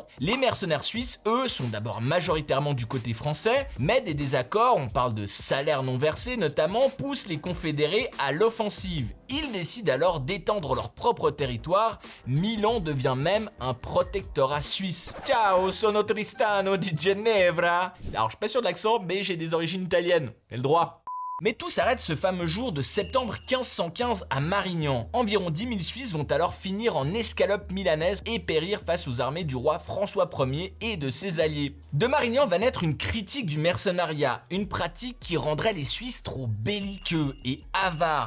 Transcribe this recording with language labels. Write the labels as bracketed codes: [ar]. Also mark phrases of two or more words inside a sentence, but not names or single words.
[fr] Les mercenaires suisses, eux, sont d'abord majoritairement du côté français, mais des désaccords, on parle de salaires non versés notamment, poussent les confédérés à l'offensive. Ils décident alors d'étendre leur propre territoire. Milan devient même un protectorat suisse. [it] Ciao, sono Tristano di Ginevra. [fr] Alors je suis pas sûr de l'accent, mais j'ai des origines italiennes. J'ai le droit. Mais tout s'arrête ce fameux jour de septembre 1515 à Marignan. Environ 10 000 Suisses vont alors finir en escalope milanaise et périr face aux armées du roi François Ier et de ses alliés. De Marignan va naître une critique du mercenariat, une pratique qui rendrait les Suisses trop belliqueux et avares.